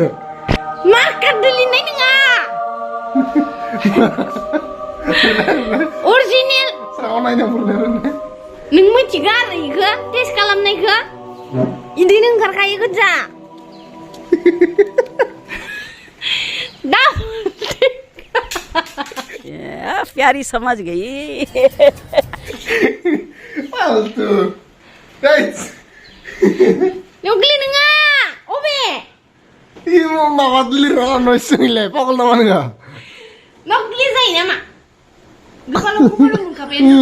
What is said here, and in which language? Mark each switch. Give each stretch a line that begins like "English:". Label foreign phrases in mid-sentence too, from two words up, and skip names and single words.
Bodo: मार्कार लिरनाय नङा अरिजिनेल सायाव नायनांगौ लिरनो नों मिथिगौ आरो इखो टेस्ट खालामनायखो इदिनो ओंखारखायो गोजा दा
Hindi: प्यारी समझ गई
Bodo: फालतु गाइस नक्लि नङा अबे इयो माबा लिरना नयसोंलाय पागल नामा नोङो नक्लि जायो नामा गोपालखौ मोनखाबाय